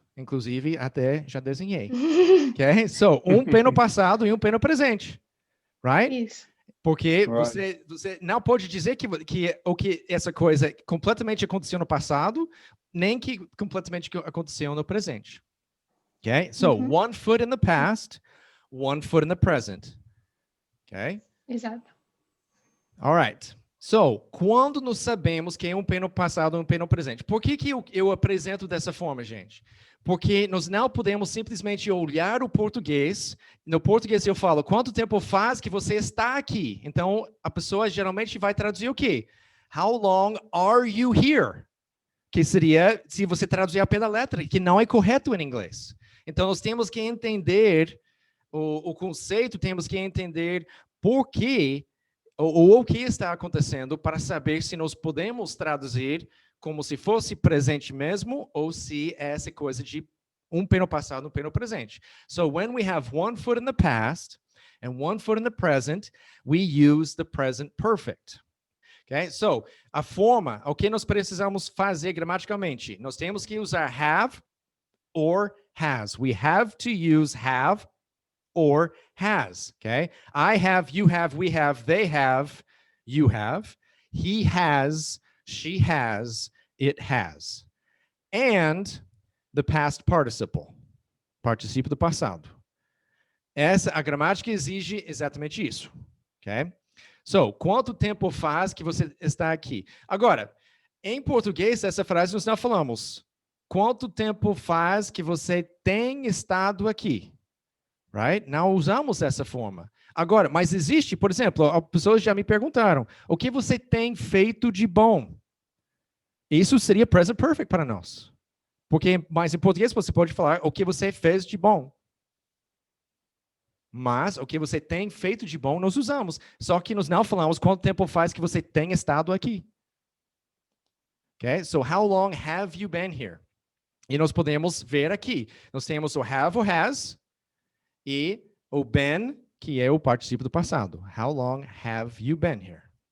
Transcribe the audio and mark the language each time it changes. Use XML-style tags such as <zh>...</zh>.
<pt>Inclusive, até já desenhei. Ok?</pt> <en>So,</en> <pt>um pé no passado e um pé no presente.</pt> <en>Right?</en> <pt>Isso. Porque você não pode dizer que essa coisa completamente aconteceu no passado, nem que completamente aconteceu no presente.</pt> <en>Okay? So, 1 foot in the past, 1 foot in the present. Okay?</en> <pt>Exato.</pt> <en>All right.</en> <pt>So, quando nós sabemos que é um peno passado e um peno presente? Por que eu apresento dessa forma, gente? Porque nós não podemos simplesmente olhar o português. No português eu falo, quanto tempo faz que você está aqui? Então, a pessoa geralmente vai traduzir o quê?</pt> <en>How long are you here?</en> <pt>Que seria, se você traduzir apenas a letra, que não é correto em inglês. Então, nós temos que entender o conceito, temos que entender por quê ou o que está acontecendo para saber se nós podemos traduzir como se fosse presente mesmo ou se é essa coisa de um peno passado, um peno presente.</pt> <en>So when we have one foot in the past and one foot in the present, we use the present perfect. Okay?</en> <pt>So a forma, o que nós precisamos fazer gramaticalmente? Nós temos que usar have or has.</pt> <en>We have to use have or has, okay? I have, you have, we have, they have, you have. He has, she has, it has. And the past participle,</en> <pt>participio do passado. A gramática exige exatamente isso, okay? So, quanto tempo faz que você está aqui? Agora, em português, essa frase nós não falamos. Quanto tempo faz que você tem estado aqui? Right? Não usamos essa forma. Agora, mas existe, por exemplo, as pessoas já me perguntaram, o que você tem feito de bom? Isso seria present perfect para nós. Porque, mas em português você pode falar o que você fez de bom. Mas o que você tem feito de bom nós usamos. Só que nós não falamos quanto tempo faz que você tem estado aqui.</pt> <en>Okay? So, how long have you been here?</en> <pt>E nós podemos ver aqui. Nós temos o have or has e o been, que é o particípio do passado.</pt> <en>How long have you been here?</en>